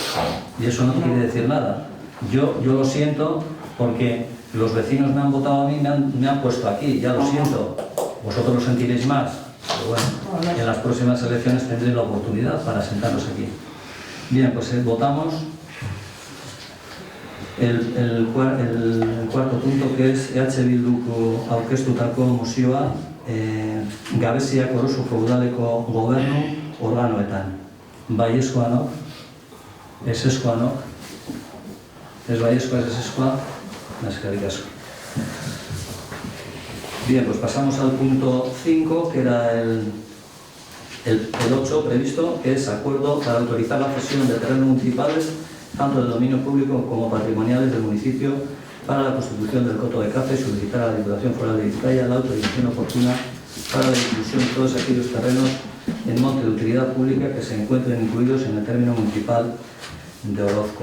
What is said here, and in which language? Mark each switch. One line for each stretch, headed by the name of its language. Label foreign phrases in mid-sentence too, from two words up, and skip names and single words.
Spanish: y eso no quiere decir nada. Yo lo siento porque los vecinos me han votado a mí, me han puesto aquí, ya lo Ajá. siento. vosotros lo sentiréis más, pero bueno, en las próximas elecciones tendréis la oportunidad para sentaros aquí. Bien, pues votamos el cuarto punto, que es
Basque: EH Bilduko aurkeztutako mozioa Gabeziak Orosoko udaleko gobernu organoetan. Baiezkoanok, ezezkoanok, ez baiezkoa, ez ezezkoa, eskerrik asko.
Spanish: Bien, pues pasamos al punto 5, que era el 8 previsto, que es acuerdo para autorizar la cesión de terrenos municipales, tanto de dominio público como patrimoniales del municipio, para la constitución del coto de caza y solicitar a la Diputación Foral de Vizcaya la autorización oportuna para la inclusión de todos aquellos terrenos en monte de utilidad pública que se encuentren incluidos en el término municipal de Orozco.